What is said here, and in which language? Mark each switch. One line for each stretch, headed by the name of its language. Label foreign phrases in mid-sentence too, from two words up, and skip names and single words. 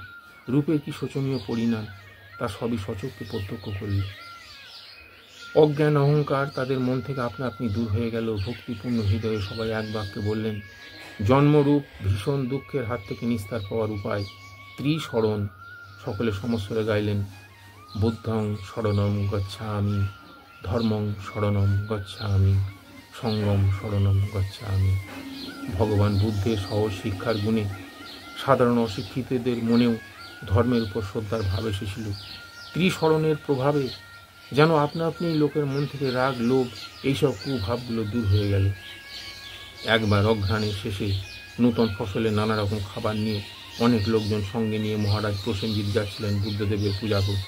Bangla: রূপের কি শোচনীয় পরিণাম, তা সবই সচক্ষে প্রত্যক্ষ করল। অজ্ঞান অহংকার তাদের মন থেকে আপনা আপনি দূর হয়ে গেল। ভক্তিপূর্ণ হৃদয়ে সবাই এক বাক্যে বললেন, জন্মরূপ ভীষণ দুঃখের হাত থেকে নিস্তার পাওয়ার উপায় ত্রিশরণ। সকলে সমস্বরে গাইলেন,
Pali: বুদ্ধং শরণং গচ্ছামি, ধর্মং শরণং গচ্ছামি, সঙ্গম শরণং গচ্ছামি।
Bangla: ভগবান বুদ্ধের সহজ শিক্ষার গুণে সাধারণ অশিক্ষিতদের মনেও ধর্মের উপর শ্রদ্ধার ভাব এসেছিল। ত্রিশরণের প্রভাবে যেন আপনা আপনি লোকের মন থেকে রাগ, লোভ এইসব কুভাবগুলো দূর হয়ে গেল। একবার অঘ্রাণের শেষে নূতন ফসলে নানা রকম খাবার নিয়ে অনেক লোকজন সঙ্গে নিয়ে মহারাজ প্রসেনজিৎ যাচ্ছিলেন বুদ্ধদেবের পূজা করতে।